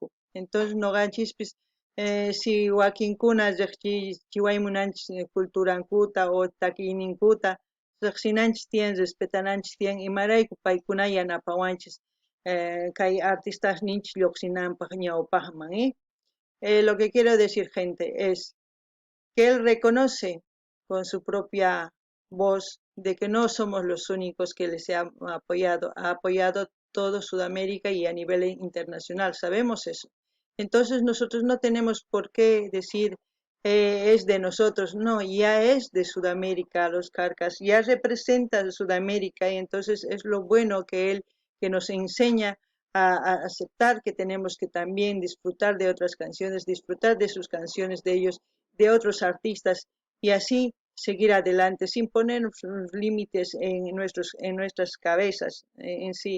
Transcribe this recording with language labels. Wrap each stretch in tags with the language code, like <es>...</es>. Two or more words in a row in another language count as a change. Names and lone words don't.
<qu>Entonces noqanchispis si wakinkuna chiwaymunanchis culturankuta o takiyninkuta riqsinanchis tiyan respetananchis tiyan imarayku paykuna yanapawanchis kay artistasninchis lluqsinanpaq ñawpaqman</qu> <es>lo que quiero decir gente es que él reconoce con su propia voz de que no somos los únicos que les ha apoyado todo Sudamérica y a nivel internacional, sabemos eso. Entonces nosotros no tenemos por qué decir es de nosotros, no, ya es de Sudamérica, los Carcas, ya representa a Sudamérica y entonces es lo bueno que él que nos enseña a aceptar que tenemos que también disfrutar de otras canciones, disfrutar de sus canciones de ellos, de otros artistas y así seguir adelante sin poner límites en nuestras cabezas en sí.</es>